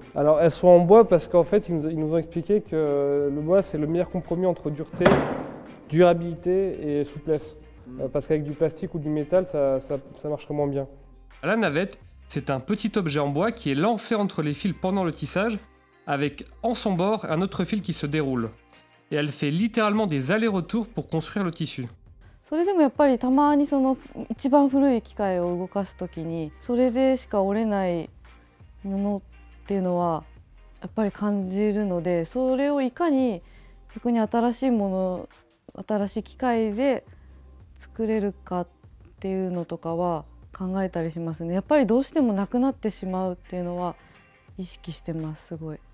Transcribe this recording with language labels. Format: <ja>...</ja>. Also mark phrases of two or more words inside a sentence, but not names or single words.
<fr>Alors elles sont en bois parce qu'en fait, ils nous ont expliqué que le bois, c'est le meilleur compromis entre dureté, durabilité et souplesse. Parce qu'avec du plastique ou du métal, ça marcherait moins bien. La navette, c'est un petit objet en bois qui est lancé entre les fils pendant le tissage, avec en son bord un autre fil qui se déroule. Et elle fait littéralement des allers-retours pour construire le tissu.</fr> <ja>それでもやっぱりたまにその一番古い機械を動かす時にそれでしか折れないものっていうのはやっぱり感じるので、それをいかに逆に新しいもの、新しい機械で作れるかっていうのとかは考えたりしますね。やっぱりどうしてもなくなってしまうっていうのは意識してます、すごい。</ja>